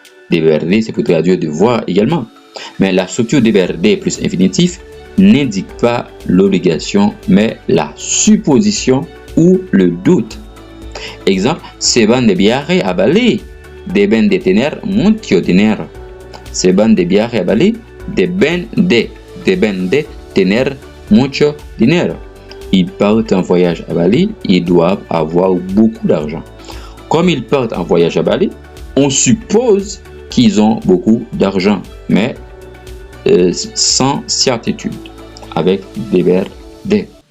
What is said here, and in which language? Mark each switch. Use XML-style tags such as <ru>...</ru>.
<fr>Deber de, c'est pour traduire devoir également. Mais la structure deber de plus infinitif n'indique pas l'obligation, mais la supposition ou le doute. Exemple,</fr> <es>se van de viaje a Bali, deben de tener mucho dinero. Se van de viaje a Bali, deben de tener mucho dinero.</es> <fr>Ils partent en voyage à Bali, ils doivent avoir beaucoup d'argent. Comme ils partent en voyage à Bali, on suppose qu'ils ont beaucoup d'argent, mais sans certitude, avec deber de.</fr>